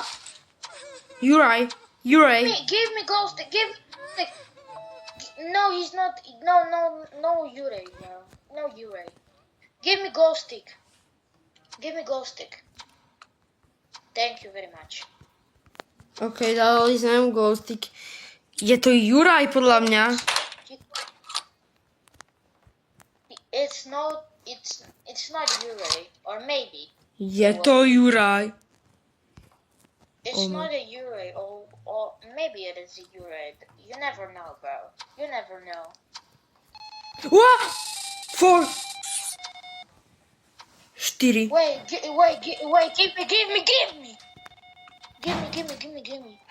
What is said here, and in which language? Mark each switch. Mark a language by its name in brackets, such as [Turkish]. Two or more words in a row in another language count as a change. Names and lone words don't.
[English] Yurei. give me glow stick. No, he's not. No, Yurei. No, Yurei. Give me glow stick. Give me glow stick. Thank you very much. [Slovak] OK, dali sme mu glowstick. Je to Juraj, podľa mňa. [English] It's not Yurei, or maybe. [Slovak] Je to Juraj. [English] It's not a Yurei, or maybe it is a Yurei. You never know, bro. You never know. What? 4. 4. Wait, give me. Give me.